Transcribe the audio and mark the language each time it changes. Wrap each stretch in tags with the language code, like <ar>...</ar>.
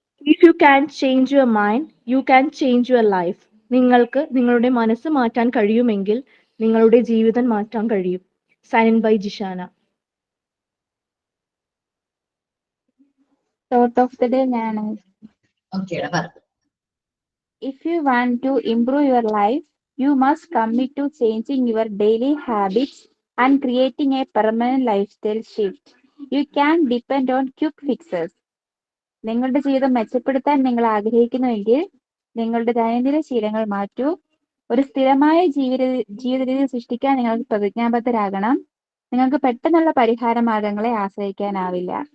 <en>If you can change your mind, you can change your life.</en> <ml>നിങ്ങൾക്ക് നിങ്ങളുടെ മനസ്സ് മാറ്റാൻ കഴിയുമെങ്കിൽ നിങ്ങളുടെ ജീവിതം മാറ്റാൻ കഴിയും.</ml> <en>Sign by Jishana. Thought of the day, Nana.</en> <ml>Okay, പറഞ്ഞു.</ml> <en>If you want to improve your life, you must commit to changing your daily habits and creating a permanent lifestyle shift. You can depend on quick fixes.</en> <ml>നിങ്ങളുടെ ജീവിതം മെച്ചപ്പെടുത്താൻ നിങ്ങൾ ആഗ്രഹിക്കുന്നുവെങ്കിൽ നിങ്ങളുടെ ദൈനംദിന ശീലങ്ങൾ മാറ്റൂ. ഒരു സ്ഥിരമായ ജീവിതരീതി സൃഷ്ടിക്കാൻ നിങ്ങൾ പ്രതിജ്ഞാബദ്ധരാകണം. നിങ്ങൾക്ക് പെട്ടെന്നുള്ള പരിഹാര മാർഗങ്ങളെ ആശ്രയിക്കാനാവില്ല.</ml>